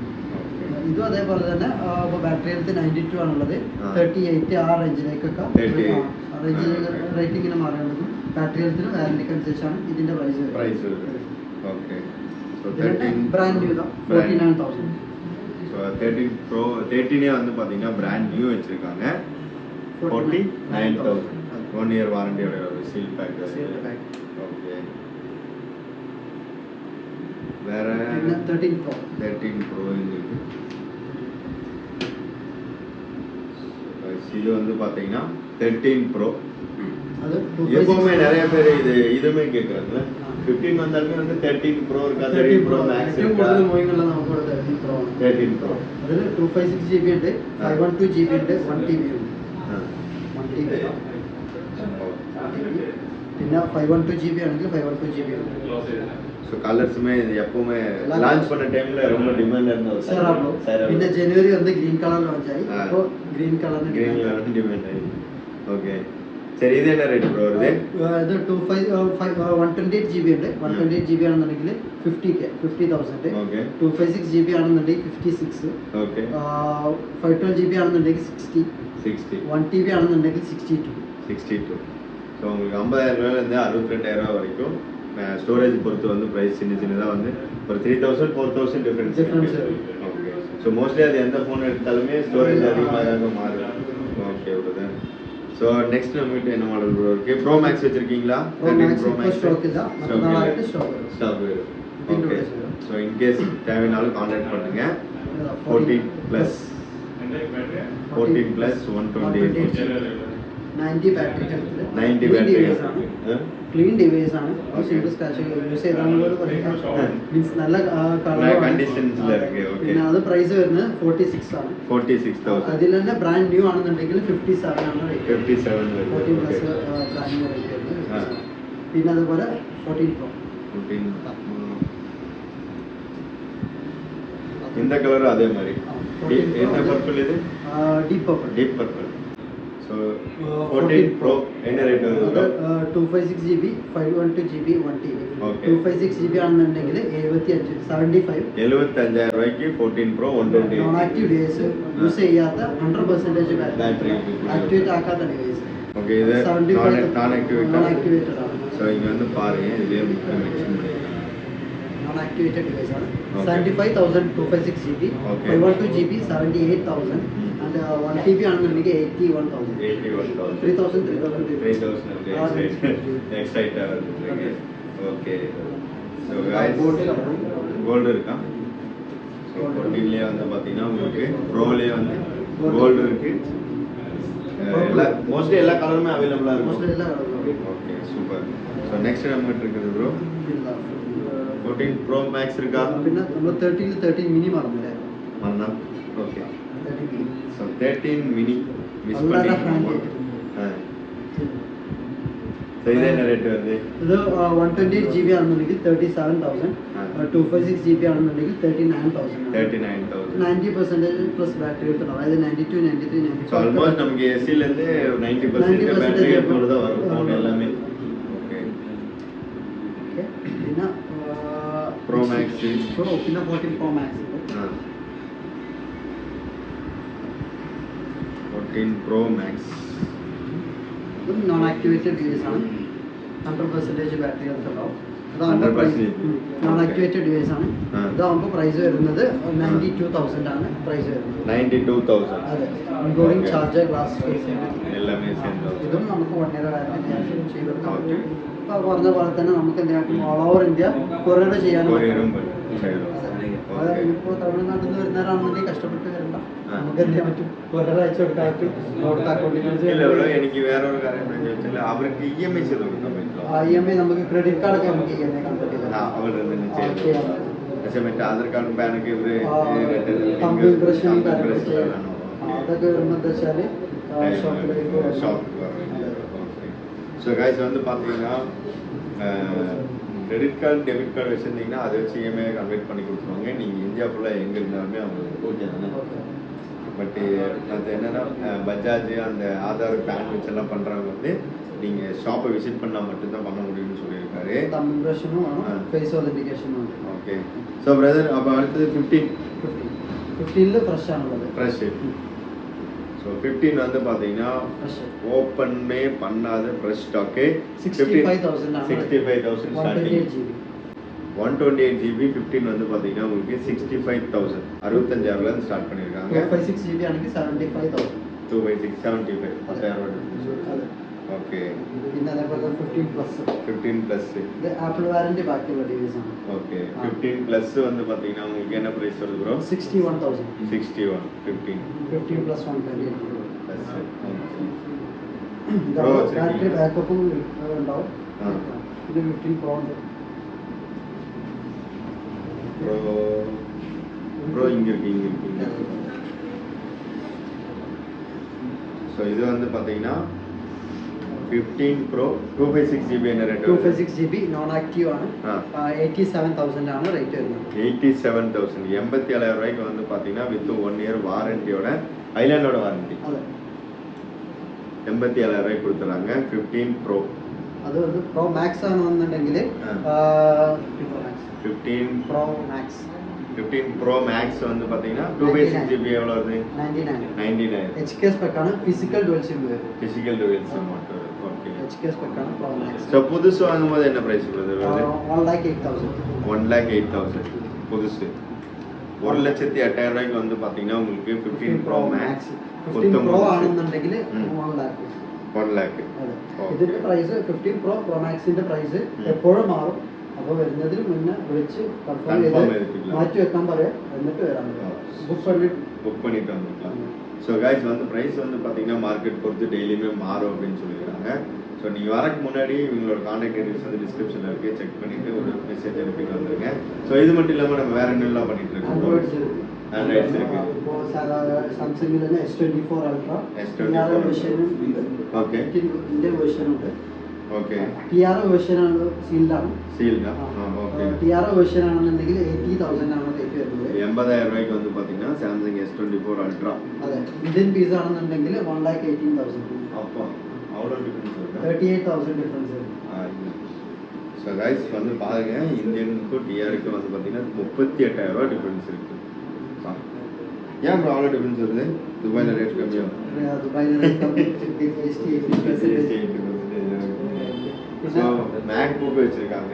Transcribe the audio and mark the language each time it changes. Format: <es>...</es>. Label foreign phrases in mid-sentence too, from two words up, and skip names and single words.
<ml>ഇതും അതേപോലെ തന്നെ ബാറ്ററി ഹെൽത്ത് 92 ആണുള്ളത്. 38 ആ റേഞ്ചിലേക്കൊക്കെ റേറ്റിംഗിന് മാറുന്നത്. ബാറ്ററി ഹെൽത്തിന് വാറന്റിക്ക് അനുസരിച്ചാണ് ഇതിന്റെ പ്രൈസ് ബ്രാൻഡ് ന്യൂ 49,000.</ml> <ta>13 Pro 13 வந்து பாத்தீங்கன்னா பிராண்ட் நியூ வச்சிருக்காங்க. 49,000 1 இயர் வாரண்டியோட சீல் பேக். ஓகே வேற 13 Pro இருக்கு. இது வந்து பாத்தீங்கன்னா 13 Pro. அது எப்பவுமே நிறைய பேர் இதுமே கேக்குறாங்க. 15 வந்தாலுமே வந்து 13 Pro இருக்கா, 13 Pro Max இருக்கா?</ta> <ml>നമുക്ക് 13 Pro അതിൽ 256 GB ഉണ്ട്, 512 GB ഉണ്ട്, 1 TB ഉണ്ട്. 1 TB പിന്നെ 512 GB ആണെങ്കിൽ 512 GB ഉണ്ട്. സോ കളർസുമേ</ml> <ta>எப்பவுமே லான்ச் பண்ண டைம்ல ரொம்ப டிமாண்ட் இருந்தது.</ta> <ml>പിന്നെ ജനുവരി வந்து</ml> <en>green color launch</en> <ml>ആയി. അപ്പോൾ</ml> <en>green color</en> <ta>டிமாண்ட்</ta> <ml>ആയി. ഓക്കേ</ml> <ta>சரி இது என்ன ரேட் ப்ரோ வருது?</ta> <ml>இது 128 GB ഉണ്ട്. 128 GB ആണെന്നുണ്ടെങ്കിൽ 50,000. ഓക്കേ 256 GB ആണെന്നുണ്ടെങ്കിൽ 56. ഓക്കേ 512 GB ആണെന്നുണ്ടെങ്കിൽ 60. 1 TB ആണെന്നുണ്ടെങ്കിൽ 62.</ml> <ta>ஸோ உங்களுக்கு 50,000 ரூபாயிலேருந்து 62,000 ரூபா வரைக்கும் ஸ்டோரேஜ் பொறுத்து வந்து ப்ரைஸ் சின்னதாக வந்து ஒரு 3,000 4,000 டிஃப்ரென்ஸ். ஓகே ஸோ மோஸ்ட்லி அது எந்த ஃபோன் எடுத்தாலுமே ஸ்டோரேஜ் அதிகமாக மாறும். ஓகே பிரதர். ஸோ நெக்ஸ்ட் நம்மகிட்ட என்ன மாடல் ப்ரோ இருக்கு? ப்ரோ மேக்ஸ் வச்சிருக்கீங்களா? 13 ப்ரோ மேக்ஸ் ஸ்டாக் வரும். ஓகே ஸோ இன்கேஸ் தேவைனாலும் கான்டாக்ட் பண்ணுங்க. 14 ப்ளஸ் 128</ta> <ml>90 ബാറ്ററി 90 ബാറ്ററി ക്ലീൻ ഡിവൈസ് ആണ്. സിംഗിൾ സ്ക്രാച്ച് യൂസ് ചെയ്താൽ മീൻസ് നല്ല കണ്ടീഷൻസിലാണ്. പിന്നെ അത് പ്രൈസ് വരുന്നത് 46 ആണ്. 46,000. അതിൽ തന്നെ ബ്രാൻഡ് ന്യൂ ആണെന്നുണ്ടെങ്കിൽ 57 ആണ് റേറ്റ്. 57 14 പ്ലസ് ബ്രാൻഡ് ന്യൂ റേറ്റ് വരുന്നത്. പിന്നെ അതുപോലെ 14 Pro</ml> <ta>இந்த கலர் அதே மாதிரி என்ன பர்பிள் இது? டீப் பர்பிள். So 14 Pro என்ன ரேட் வருது?</ta> <ml>256 GB 512 GB 1 TB. 256 GB ആണെന്നുണ്ടെങ്കിൽ 75,000 രൂപയ്ക്ക് 14 Pro 128. നോൺ ആക്റ്റീവ് ഡിവൈസ് യൂസ് ചെയ്യാത്ത 100% ബാറ്ററി ആക്ടിവേറ്റ് ആക്കാത്ത ഡിവൈസ്. ഓക്കേ ഇത് നോൺ ആക്ടിവേറ്റഡ് ആണ്. സോ ഇങ്ങ</ml> <ta>வந்து பாருங்க ഇതിலே மென்ஷன் பண்ணிருக்காங்க.</ta> <ml>നോൺ ആക്ടിവേറ്റഡ് ഡിവൈസ് ആണ്. 75,000 256 GB 512 GB 78,000 and 1 TB ആണെന്നുണ്ടെങ്കിൽ 81,000. 3,000</ml> <ta>எக்ஸ்ட்ரா ஐட்டா வருது. ஓகே சோ गाइस கோல்ட் இருக்கா? சோ 14லே வந்து பாத்தீங்கன்னா உங்களுக்கு ப்ரோலே வந்து கோல்ட் இருக்கு. மோஸ்ட்லி எல்லா கலருமே அவேலபிளா இருக்கும். ஓகே சூப்பர். சோ நெக்ஸ்ட் நம்ம இருக்குது ப்ரோ 14 Pro Max இருக்கா?</ta> <ml>പിന്നെ നമ്മൾ 13 മിനി മറന്നില്ലേ? മറന്നാ ഓക്കേ.</ml> <ta>So 13 mini மிஸ் பண்ணிட்டீங்க. So இது என்ன ரேட் வருது?</ta> <ml>இது 128 GB ஆണെന്നുണ്ടെങ്കിൽ 37,000. 256 GB ആണെന്നുണ്ടെങ്കിൽ 39,000. 90% പ്ലസ് ബാറ്ററി എടുക്കണം. അതായത് 92 93 94.</ml> <en>So almost</en> <ta>நமக்கு AC ல இருந்து</ta> <ml>90% ബാറ്ററി</ml> <ta>எடுத்துறது தான் வரும் ஃபோன் எல்லாமே. ஓகே</ta> <ml>പിന്നെ Pro Max Pro പിന്നെ 14 Pro Max ഉണ്ട്. 14 Pro Max ഇത് നോൺ ആക്ടിവേറ്റഡ് ഡിവൈസ് ആണ്. 100% ബാറ്ററി ഹെൽത്ത് ഉണ്ടാവും. 100% നോൺ ആക്ടിവേറ്റഡ് ഡിവൈസ് ആണ്. ആ. ഇതാകുമ്പോൾ പ്രൈസ് വരുന്നത് 92,000 ആണ് പ്രൈസ് വരുന്നത്. 92,000 അതെ, ഇൻക്ലൂഡിംഗ് Okay. ചാർജർ, ഗ്ലാസ് ഫേസ്</ml> <ta>எல்லாமே சேர்ந்து</ta> <ml>ഇതും നമുക്ക് 1 ഇയർ വാറന്റി ചെയ്തെടുക്കാൻ Okay. പറ്റും. ഇപ്പോൾ പറഞ്ഞ പോലെ തന്നെ നമുക്ക് എന്തെങ്കിലും ഓൾ ഓവർ ഇന്ത്യ കൊറിയർ ചെയ്യാനും കൊറിയറും പറ്റും. ചെയ്തു. അത് Okay. ഇപ്പോൾ തമിഴ്നാട്ടിൽ നിന്ന് വരുന്നവരാണെന്നുണ്ടെങ്കിൽ കഷ്ടപ്പെട്ട് വരണ്ട, ആ. നമുക്ക് എന്ത് ചെയ്യാൻ പറ്റും, കൊറിയർ അയച്ചു കൊടുക്കാൻ പറ്റും. അവിടുത്തെ ഇല്ല bro, അക്കൗണ്ടിൽ എനിക്ക് വേറൊരു കാര്യം എന്താണെന്ന് ചോദിച്ചാൽ അവർക്ക് EMI ചെയ്ത് കൊടുക്കാൻ പറ്റുമോ? EMI നമുക്ക് ക്രെഡിറ്റ് കാർഡൊക്കെ നമുക്ക് EMI കൺവേർട്ട് ആ, അവരുടെ തന്നെ ചെയ്തു. ചെയ്യാം. പക്ഷെ മറ്റേ ആധാർ കാർഡും പാനൊക്കെ ഇവര് കമ്പി ഇംപ്രഷനും കാര്യങ്ങളൊക്കെ ചെയ്യാം. അതൊക്കെ വരുമ്പോൾ എന്താ വെച്ചാൽ ഷോപ്പിലേക്ക്</ml> <ta>ஸோ கைஸ் வந்து பார்த்தீங்கன்னா கிரெடிட் கார்டு டெபிட் கார்டு வச்சுருந்தீங்கன்னா அதை வச்சு EMI கன்வெர்ட் பண்ணி கொடுத்துருவாங்க. நீங்கள் இந்தியா ஃபுல்லாக எங்கே இருந்தாலுமே அவங்களுக்கு ஓகே தானே. பட்டு அது என்னென்னா பஜாஜ் அந்த ஆதார் பேன் வச்செல்லாம் பண்ணுறவங்க வந்து நீங்கள் ஷாப்பை விசிட் பண்ணால் மட்டும்தான் பண்ண முடியும்னு சொல்லியிருக்காரு.</ta> <ml>തമ്പ് ഇംപ്രഷനും വേണം, ഫേസ് ഒതന്റിക്കേഷനും ഉണ്ട്.</ml> <ta>ஓகே. ஸோ பிரதர் அப்போ அடுத்தது 15</ta> <ml>15ൽ ഫ്രഷ് ആണുള്ളത്.</ml> <ta>ஃப்ரெஷ். ஸோ 15 வந்து பார்த்தீங்கன்னா</ta> <ml>ഫ്രഷ്</ml> <ta>ஓப்பனே பண்ணாத ஃப்ரெஷ் ஸ்டாக்கு</ta> <ml>65,000 ആണ്.</ml> <ta>65,000 ஸ்டார்டிங். 128 GB 128 GB 15 வந்து பார்த்தீங்கன்னா உங்களுக்கு 65,000 65,000 இருந்து ஸ்டார்ட் பண்ணியிருக்காங்க.</ta> <ml>256 GB ആണെങ്കിൽ 75,000. 256 75 10,000. അതെ. ഓക്കെ. പിന്നെ അതേപോലെ 15 പ്ലസ് 15 പ്ലസ് ഇത് ആപ്പിൾ വാറന്റി ബാക്കിയുള്ള ഡിവൈസ് ആണ്. ഓക്കെ.</ml> <ta>15 പ്ലസ് வந்து பார்த்தீங்கன்னா உங்களுக்கு என்ன பிரைஸ் வருது ப்ரோ? 61,000. 61 15</ta> <ml>15 പ്ലസ് 128 പ്ലസ്. ബാറ്ററി ബാക്കപ്പും ഉണ്ടാവും. ആ. ഇത് 15 Pro ഉണ്ട്.</ml> <ta>ப்ரோ இங்க இருக்கு. ஸோ இது வந்து பார்த்தீங்கன்னா 15 Pro 256 GB என்ன ரேட்?</ta> <ml>256 GB നോൺ ആക്റ്റീവ് ആണ്. ആ. 87,000 ആണ് റേറ്റ് വരുന്നത്.</ml> <ta>87,000 87,000 ரூபாய்க்கு வந்து பார்த்தீங்கன்னா வித் 1 இயர் வாரண்டியோட ஐலாண்டோட வாரண்டி</ta> <ml>അതെ.</ml> <ta>87,000 ரூபாய்க்கு கொடுத்துறாங்க. 15 Pro</ta> <ml>അത് வந்து Pro Max ആണെന്നുണ്ടെങ്കിൽ</ml> <ta>ആ. 15 Pro Max வந்து பார்த்தீங்கன்னா 256 GB எவ்வளோ வருது? 99 99</ta> <ml>HK ஸ்பெக் ആണ്. ഫിസിക്കൽ ഡുവൽ സിം വരും.</ml> <ta>ஃபிசிக்கல் டுவெல்ஸ் மட்டும். ஓகே.</ta> <ml>HK ஸ்பெக் ആണ് Pro Max.</ml> <ta>ஸோ புதுசு வாங்கும்போது என்ன ப்ரைஸ் வருது? 1,08,000. 1,08,000 புதுசு. 1,08,000 ரூபாய்க்கு வந்து பார்த்தீங்கன்னா உங்களுக்கு 15 Pro Max</ta> <ml>15 Pro ആണെന്നുണ്ടെങ്കിൽ 1 lakh. 1 lakh. അതെ. Okay. ഇതിന്റെ പ്രൈസ് 15 Pro Maxന്റെ പ്രൈസ് എപ്പോഴും മാറും. അപ്പോൾ വരുന്നതിന് മുന്നേ വിളിച്ച് കൺഫേം Confirm ചെയ്ത് ചെയ്തിട്ടില്ല. മാറ്റി വെക്കാൻ പറയാം, എന്നിട്ട് വരാൻ പറയാം.</ml> <ta>ബുക്ക് பண்ணிட்டு புக் பண்ணிட்டு வந்துக்கலாம். ஸோ கைஸ் வந்து ப்ரைஸ் வந்து பார்த்தீங்கன்னா மார்க்கெட் பொறுத்து டெய்லியுமே மாறும் அப்படின்னு சொல்லியிருக்காங்க. ஸோ நீங்கள் வரக்கு முன்னாடி இவங்களோட கான்டாக்ட் டீடைல்ஸ் வந்து டிஸ்கிரிப்ஷனில் இருக்குது, செக் பண்ணிவிட்டு ஒரு மெசேஜ் அனுப்பிட்டு வந்துருங்க. ஸோ இது மட்டும் இல்லாமல் நம்ம வேறு என்னெல்லாம் பண்ணிட்டு இருக்கோம்?</ta> <ml>ആൻഡ്രോയിഡ്സ്</ml> <ta>Androids இருக்கு.</ta> <ml>ഇപ്പോൾ സാംസങ്ങിൽ തന്നെ S24 Ultra S24 വേർഷനും ഉണ്ട്. Okay. ഇന്ത്യൻ വേർഷനും ഉണ്ട്.</ml> <ta>ஓகே.</ta> <ml>TR വേർഷനാണ്, സീൽഡാണ്.</ml> <ta>சீல்டா? ஓகே.</ta> <ml>TR വേർഷൻ ആണെന്നുണ്ടെങ്കിൽ 80,000 ആണ് റേറ്റ് വരുന്നത്.</ml> <ta>80,000 ரூபாய்க்கு வந்து பார்த்தீங்கன்னா சாம்சங் S24 Ultra.</ta> <ml>അതെ. ഇന്ത്യൻ പീസ് ആണെന്നുണ്ടെങ്കിൽ 1,18,000.</ml> <ta>அப்போ அவ்வளோ டிஃபரன்ஸ் இருக்கா?</ta> <ml>38,000 ഡിഫറൻസ് വരും.</ml> <ta>ஸோ கைஸ் வந்து பாருங்க, இந்தியனுக்கும் டிஆருக்கும் வந்து பார்த்தீங்கன்னா 38,000 ரூபா டிஃபரன்ஸ் இருக்கு. ஏன் ப்ரோ அவ்வளோ டிஃபரன்ஸ் வருது? துபாயில் ரேட் கம்மியாகும்.</ta> <ml>ദുബായിൽ</ml> <ta>ஸோ மேக் புக் வச்சிருக்காங்க.</ta>